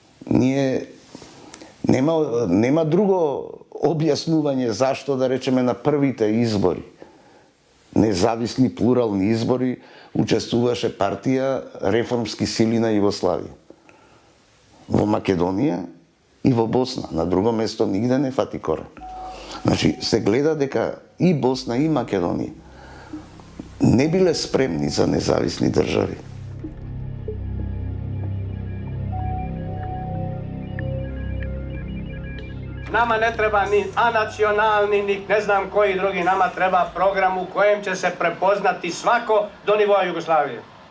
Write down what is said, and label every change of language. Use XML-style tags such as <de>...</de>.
<mk>Нема друго објаснување зашто, да речеме, на првите избори, независни плурални избори, учествуваше партија Реформски сили на Југославија. Во Македонија и во Босна. На друго место нигде не фати корен. Значи, се гледа дека и Босна и Македонија не биле спремни за независни држави.</mk> <sr>Nama ne treba ni anacionalni, ni ne znam koji drugi, nama treba program u kojem će se prepoznati svako do nivoa Jugoslavije.</sr>